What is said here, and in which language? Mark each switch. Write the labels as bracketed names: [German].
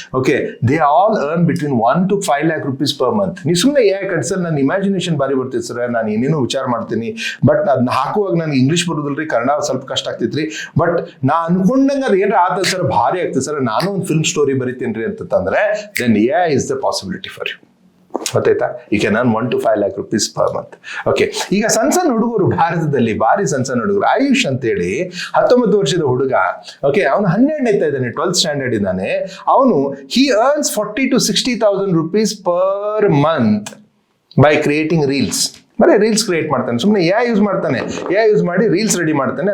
[English] Okay, they all earn between 1 to 5 lakh rupees per month. [Kannada] ನೀವು ಸುಮ್ಮನೆ sir ನನ್ನ imagination ಬಾರಿ ಬರ್ತಿತ್ತು ಸರ್, ನಾನು ಏನೇನೋ ವಿಚಾರ ಮಾಡ್ತೀನಿ, ಬಟ್ ಅದನ್ನ ಹಾಕುವಾಗ ನನಗೆ ಇಂಗ್ಲೀಷ್ ಬರೋದಿಲ್ರಿ, ಕನ್ನಡ ಸ್ವಲ್ಪ ಕಷ್ಟ ಆಗ್ತೈತ್ರಿ, ಬಟ್ ನಾ ಅನ್ಕೊಂಡಂಗೆ ಅದು ಏನಾರ ಆದ ಸರ್ ಭಾರಿ ಆಗ್ತದೆ ಸರ್, ನಾನು ಒಂದು ಫಿಲ್ಮ್ ಸ್ಟೋರಿ ಬರಿತೀನಿ ರೀ ಅಂತಂದ್ರೆ [English] Then is the possibility for you. [Kannada] ಗೊತ್ತಾಯ್ತಾ? [English] You can earn 1 to 5 lakh rupees per month. [Kannada] Okay, ಈಗ ಸಣ್ಣ ಹುಡುಗರು ಭಾರತದಲ್ಲಿ ಭಾರಿ ಸಣ್ಣ ಹುಡುಗರು, ಆಯುಷ್ ಅಂತೇಳಿ 19 ವರ್ಷದ ಹುಡುಗ, ಓಕೆ, ಅವನು 12ನೇ ಇದ್ದಾನೆ, 12th ಸ್ಟ್ಯಾಂಡರ್ಡ್ ಇದ್ದಾನೆ. ಅವನು [English] he earns 40 to 60,000 rupees per month [Kannada] by creating reels. ಬರೀ ರೀಲ್ಸ್ ಕ್ರಿಯೇಟ್ ಮಾಡ್ತಾನೆ, ಸುಮ್ಮನೆ ಯೂಸ್ ಮಾಡ್ತಾನೆ, ಯೂಸ್ ಮಾಡಿ ರೀಲ್ಸ್ ರೆಡಿ ಮಾಡ್ತಾನೆ.